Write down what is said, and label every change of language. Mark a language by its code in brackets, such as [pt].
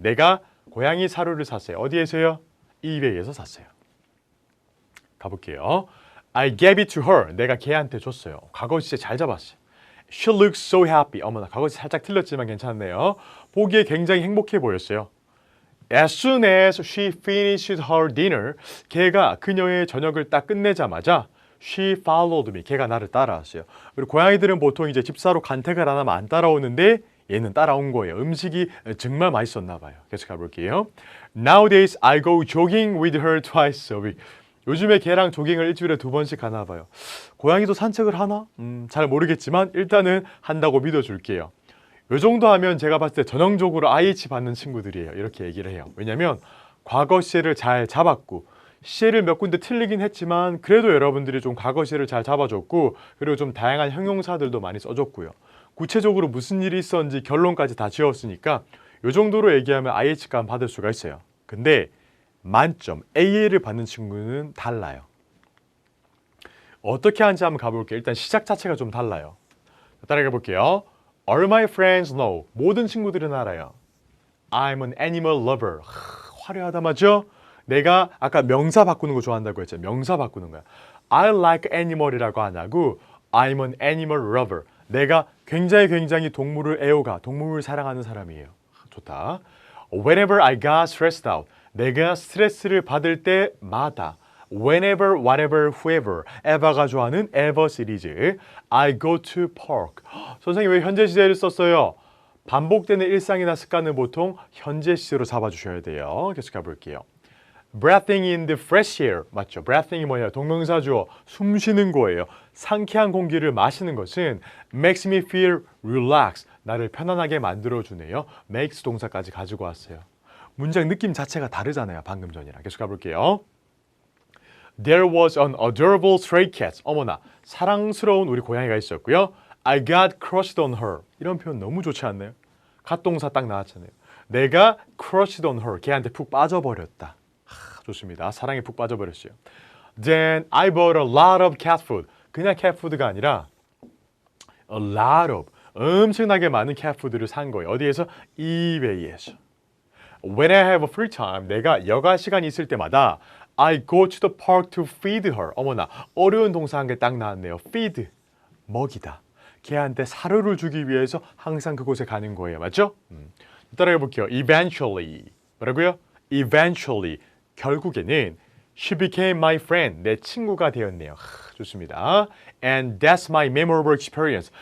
[ko] 내가 고양이 사료를 샀어요. 어디에서요? eBay에서 샀어요. 가볼게요. [en] I gave it to her. [ko] 내가 걔한테 줬어요. 과거 시제 잘 잡았어요. [en] She looks so happy. [ko] 어머나, 과거 시제 살짝 틀렸지만 괜찮네요. 보기에 굉장히 행복해 보였어요. [en] As soon as she finished her dinner, [ko] 걔가 그녀의 저녁을 딱 끝내자마자 [en] she followed me. [ko] 걔가 나를 따라왔어요. 그리고 고양이들은 보통 이제 집사로 간택을 안 하면 안 따라오는데 얘는 따라온 거예요. 음식이 정말 맛있었나 봐요. 계속 가볼게요. [en] Nowadays I go jogging with her twice a week. [ko] 요즘에 걔랑 조깅을 일주일에 2번씩 가나 봐요. 고양이도 산책을 하나? 잘 모르겠지만 일단은 한다고 믿어줄게요. 요 정도 하면 제가 봤을 때 전형적으로 IH 받는 친구들이에요. 이렇게 얘기를 해요. 왜냐면 과거 시제를 잘 잡았고 시제를 몇 군데 틀리긴 했지만 그래도 여러분들이 좀 과거 시제를 잘 잡아줬고 그리고 좀 다양한 형용사들도 많이 써줬고요. 구체적으로 무슨 일이 있었는지 결론까지 다 지었으니까 요 정도로 얘기하면 IH감 받을 수가 있어요. 근데 만점 AA를 받는 친구는 달라요. 어떻게 하는지 한번 가볼게요. 일단 시작 자체가 좀 달라요. 따라가 볼게요. [en] All my friends know. [ko] 모든 친구들은 알아요. [en] I'm an animal lover. [ko] 화려하다 맞죠? 내가 아까 명사 바꾸는 거 좋아한다고 했죠. 명사 바꾸는 거야. [en] I like animal [ko] 이라고 안 하고 [en] I'm an animal lover. [ko] 내가 굉장히 동물을 애호가, 동물을 사랑하는 사람이에요. 좋다. [en] Whenever I got stressed out. [ko] 내가 스트레스를 받을 때마다. [en] Whenever, whatever, whoever. [ko] 에바가 좋아하는 ever 시리즈. [en] I go to park. [ko] 선생님 왜 현재 시제를 썼어요? 반복되는 일상이나 습관은 보통 현재 시제로 잡아주셔야 돼요. 계속 가볼게요. [en] Breathing in the fresh air. [ko] 맞죠? breathing이 뭐냐? 동명사 주어 숨 쉬는 거예요. 상쾌한 공기를 마시는 것은 [en] makes me feel relaxed. [ko] 나를 편안하게 만들어주네요. makes 동사까지 가지고 왔어요. 문장 느낌 자체가 다르잖아요. 방금 전이랑. 계속 가볼게요. [en] There was an adorable stray cat. [ko] 어머나, 사랑스러운 우리 고양이가 있었고요. [en] I got crushed on her. [ko] 이런 표현 너무 좋지 않나요? 갓동사 딱 나왔잖아요. 내가 [en] crushed on her. [ko] 걔한테 푹 빠져버렸다. 좋습니다. 사랑에 푹 빠져버렸어요. [en] Then I bought a lot of cat food. [ko] 그냥 cat food가 아니라 a lot of 엄청나게 많은 cat food를 산 거예요. 어디에서? eBay에서. [en] When I have a free time, [ko] 내가 여가 시간이 있을 때마다 [en] I go to the park to feed her. [ko] 어머나, 어려운 동사 한 개 딱 나왔네요. feed, 먹이다. 걔한테 사료를 주기 위해서 항상 그곳에 가는 거예요. 맞죠? 따라해 볼게요. Eventually. 뭐라고요? Eventually. 결국에는 [en] she became my friend. [ko] 내 친구가 되었네요. 좋습니다. [en] And that's my memorable experience.